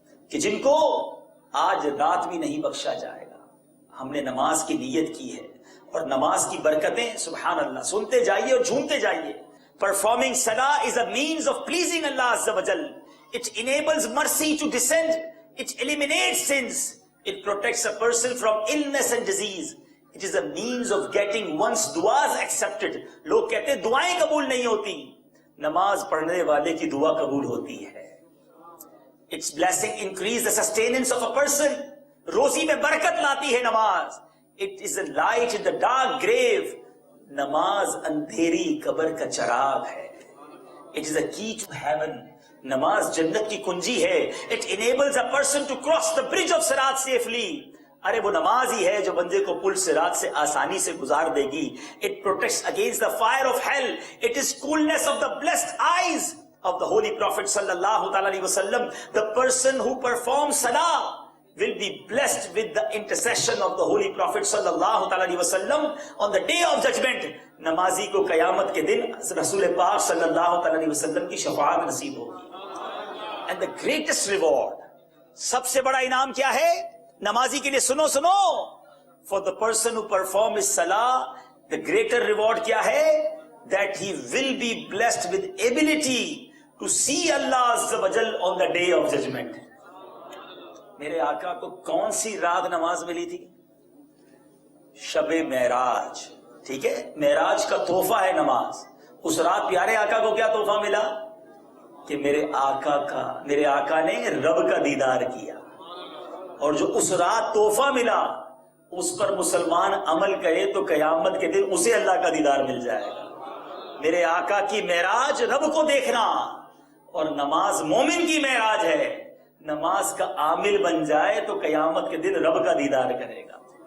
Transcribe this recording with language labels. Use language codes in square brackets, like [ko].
[ur] کہ جن کو آج رات بھی نہیں بخشا جائے گا۔ ہم نے نماز کی نیت کی ہے اور نماز کی برکتیں سبحان اللہ سنتے جائیے اور جھومتے جائیے۔ [en] Performing salah is a means of pleasing Allah Azza wa Jal. It enables mercy to descend. It eliminates sins. It protects a person from illness and disease. It is a means of getting one's du'as accepted. [ur] لوگ کہتے ہیں دعائیں قبول نہیں ہوتی، نماز پڑھنے والے کی دعا قبول ہوتی ہے۔ [en] Its blessing increase the sustenance of a person. [ur] روزی میں برکت لاتی ہے نماز۔ [en] It is a light in the dark grave. [ur] نماز اندھیری قبر کا چراغ ہے۔ [en] It is a key to heaven. [ur] نماز جنت کی کنجی ہے۔ [en] It enables a person to cross the bridge of Sirat safely. [ur] ارے وہ نماز ہی ہے جو بندے کو پل صراط سے آسانی سے گزار دے گی۔ [en] It protects against the fire of hell. It is coolness of the blessed eyes of the Holy Prophet sallallahu alaihi wasallam. The person who performs salah will be blessed with the intercession of the Holy Prophet sallallahu alaihi wasallam on the day of judgment. [ur] نمازی کو قیامت کے دن رسول پاک صلی اللہ علیہ وسلم کی شفاعت نصیب ہوگی۔ [en] And the greatest reward، [ur] سب سے بڑا انعام کیا ہے نمازی کے لیے؟ سنو سنو، [en] for the person who performs his salah, the greater reward [ur] کیا ہے؟ [en] That he will be blessed with ability to see Allah Azza wa Jal on the day of judgment. [ur] میرے آقا کو کون سی رات نماز ملی تھی؟ شب معراج، ٹھیک ہے؟ معراج کا تحفہ ہے نماز۔ اس رات پیارے آقا کو کیا تحفہ ملا کہ میرے آقا نے رب کا دیدار کیا، اور جو اس رات تحفہ ملا اس پر مسلمان عمل کرے تو قیامت کے دن اسے اللہ کا دیدار مل جائے گا۔ میرے آقا کی معراج رب کو دیکھنا، اور نماز مومن کی معراج ہے، نماز کا عامل بن جائے تو قیامت کے دن رب کا دیدار کرے گا۔